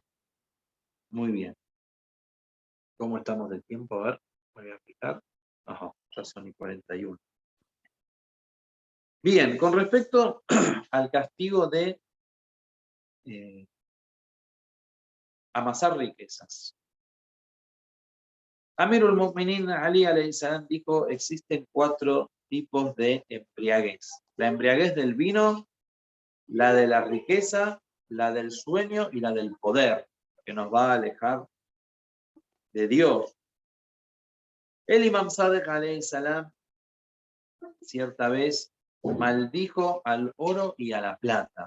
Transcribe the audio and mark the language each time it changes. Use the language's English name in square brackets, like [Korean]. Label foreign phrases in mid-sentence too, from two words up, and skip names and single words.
[Spanish] Muy bien. ¿Cómo estamos de tiempo? A ver, voy a fijar. Ajá, ya son y 41. Bien, con respecto al castigo de amasar riquezas. Amirul Mu'minin Ali [Arabic] عليه السلام [Spanish] dijo, existen 4 tipos de embriaguez. La embriaguez del vino, la de la riqueza, la del sueño y la del poder, que nos va a alejar de Dios. El Imam Sadek [Arabic] عليه السلام [Spanish] cierta vez maldijo al oro y a la plata.